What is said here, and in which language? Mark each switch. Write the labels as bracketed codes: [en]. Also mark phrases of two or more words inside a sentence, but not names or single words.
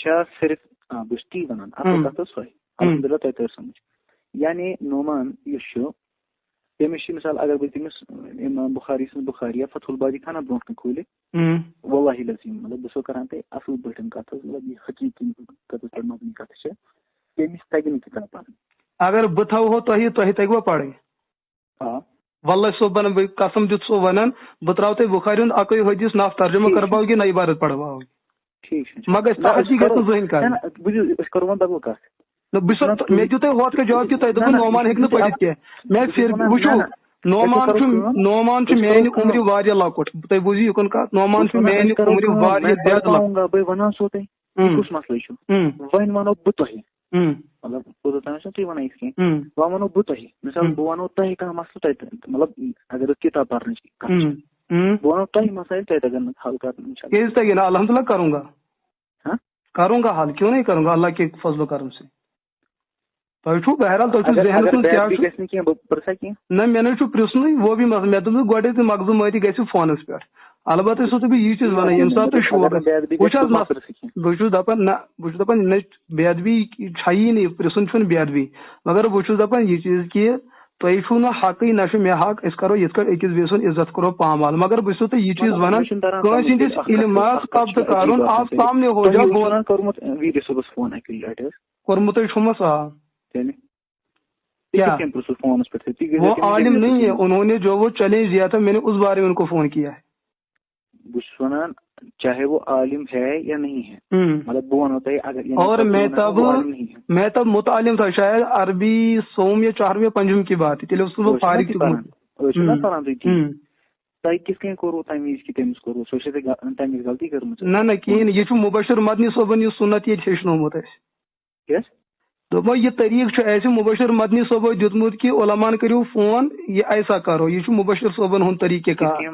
[ks] صرف بہٕ چھُس تی ونان کتھ ٲس سۄے الحمدللہ تۄہہِ تٔر سمجھ یعنی نعمان یُس چھُ تٔمِس چھِ مِثال اگر بہٕ تٔمِس امام بخاری سٕنٛز بخاری یا فتح الباری تھانا برونٛٹھ کُن کھوٗلِتھ واللہ العظیٖم مطلب بہٕ چھُسو کران تۄہہِ اصل پٲٹھۍ کتھ حظ مطلب یہِ حقیٖقی کتھس پٮ۪ٹھ مبنی کتھ چھِ تٔمِس تگہِ نہٕ کِتاب پرٕنۍ اگر بہٕ تھاوہو تۄہہِ تگوا پرٕنۍ آ واللہ صٲب بنان بہٕ قسم دِتھ سو ونان بہٕ تراو تۄہہِ بخاری ہُنٛد اکُے حدیث نہ ترجمہ کرباو کہِ نہ عبارت پڑھواو مگر تعصی گژھِ نہٕ زٕہٕنۍ کرٕنۍ أسۍ کرو وۄنۍ بدل کتھ مےٚ دیُت تۄہہِ ہوٚتھ کٔنۍ جواب کہِ تۄہہِ دوٚپوٕ نعمان ہیٚکہِ نہٕ پٔرِتھ کینٛہہ مےٚ پھر وٕچھو نعمان چھُ میانہِ عمرِ واریاہ لۄکُٹ تُہۍ بوٗزِو یِکُن کتھ نعمان چھُ میانہِ عمرِ واریاہ زیادٕ لۄکُٹ بہٕ ونان سو تۄہہِ کُس مسلہٕ چھُ وۄنۍ ونو بہٕ تۄہہِ مطلب اوٚتام چھُنہٕ تُہۍ ونان یِتھ کٔنۍ وۄنۍ ونو بہٕ تۄہہِ مِثال بہٕ ونو تۄہہِ کانٛہہ مسلہٕ تۄہہِ مطلب اگر أسۍ کِتاب پرنٕچ کتھ چھِ بہٕ ونو تۄہہِ مسایل تۄہہِ تگن نہٕ حل کرُن کیٛازِ تگہِ نہٕ الحمدللہ [ur] کروں گا حل کیوں نہیں کروں گا اللہ کے فضل و کرم سے [ks] تۄہہِ چھُو بہرحال تۄہہِ چھُو ذہنس منٛز کیٛاہ چھُ نہ مےٚ نہ چھُ پرژھنُے [ur] وہ بھی [ks] مسلہٕ مےٚ دوٚپ گۄڈے تہٕ مغزوٗ مٲتی گژھِ فونس پٮ۪ٹھ البتہ چھُسو تۄہہِ بہٕ یی چیٖز ونان ییٚمہِ ساتہٕ تۄہہِ شوق وٕچھ حظ بہٕ چھُس دپان نہ بہٕ چھُس دپان نہ بے ادبی چھیی نہٕ پرژھُن چھُنہٕ بے ادبی مگر بہٕ چھُس دپان یہِ چیٖز کہِ تۄہہِ چھُو نہٕ حقٕے نہ چھُ مےٚ حق أسۍ کرو یِتھ کٲٹھۍ أکِس بیٚیہِ سُنٛد عزت کرو پامال مگر بہٕ چھُسو تۄہہِ یہِ چیٖز ونان کٲنٛسہِ ہٕنٛدِس علمس قبضہٕ کرُن [ur] آپ سامنے ہو جا [ks] کوٚرمُتٕے چھُمس آ [ur] وہ عالم نہیں ہے انہوں نے جو وہ چیلنج دیا تھا میں نے اس بارے میں ان کو فون کیا ہے [ks] بہٕ چھُس ونان [ur] چاہے وہ عالم ہے یا نہیں ہے [ks] مطلب بہٕ ونو تۄہہِ اگر [ur] اور میں تب متعلم تھا شاید عربی سوم یا چہارم یا پنجم کی بات [ks] تیٚلہِ اوسُس بہٕ فارغ تہِ گوٚمُت تۄہہِ کِتھ کٔنۍ کوٚروٕ تمہِ وِزِ کہِ تٔمِس کوٚروٕ سۄ چھےٚ تۄہہِ تمِچ غلطی کٔرمٕژ نہ کِہیٖنۍ نہٕ یہِ چھُ مُبشر مدنی صٲبن یُس سُنت ییٚتہِ ہیٚچھنومُت اَسہِ دوٚپمو یہِ طریٖقہٕ چھُ اَسہِ مُبشر مدنی صٲبو دیُتمُت کہِ علماہن کٔرِو فون یہِ [ur] ایسا کرو [ks] یہِ چھُ مُبشر صٲبن ہُنٛد طریٖقہ کار